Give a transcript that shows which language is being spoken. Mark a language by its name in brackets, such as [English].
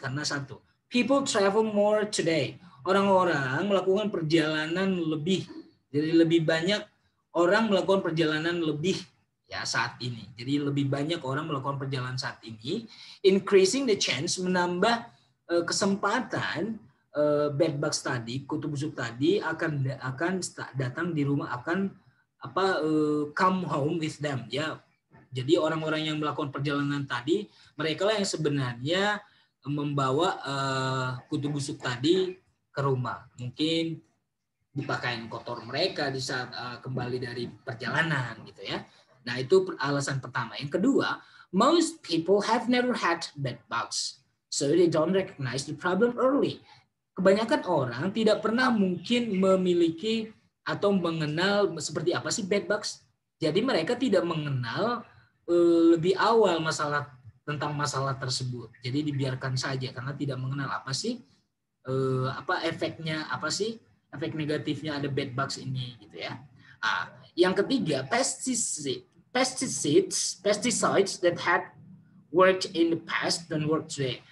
[Indonesian] Karena satu, [English] people travel more today. [Indonesian] Orang-orang melakukan perjalanan lebih. Jadi lebih banyak orang melakukan perjalanan lebih, ya, saat ini. Jadi lebih banyak orang melakukan perjalanan saat ini. [English] Increasing the chance, [Indonesian] menambah kesempatan bed bugs tadi, kutu busuk tadi akan datang di rumah, akan [English] come home with them, [Indonesian] ya. Jadi orang-orang yang melakukan perjalanan tadi, mereka lah yang sebenarnya membawa kutu busuk tadi ke rumah. Mungkin dipakaiin kotor mereka di saat kembali dari perjalanan, gitu ya. Nah, itu alasan pertama. Yang kedua, [English] most people have never had bed bugs, so they don't recognize the problem early. [Indonesian] Kebanyakan orang tidak pernah mungkin memiliki atau mengenal seperti apa sih bed bugs. Jadi mereka tidak mengenal lebih awal tentang masalah tersebut. Jadi dibiarkan saja karena tidak mengenal apa sih efeknya, apa sih efek negatifnya ada bed bugs ini, gitu ya. Yang ketiga, [English] pesticides that had worked in the past [Indonesian] dan [English] work today.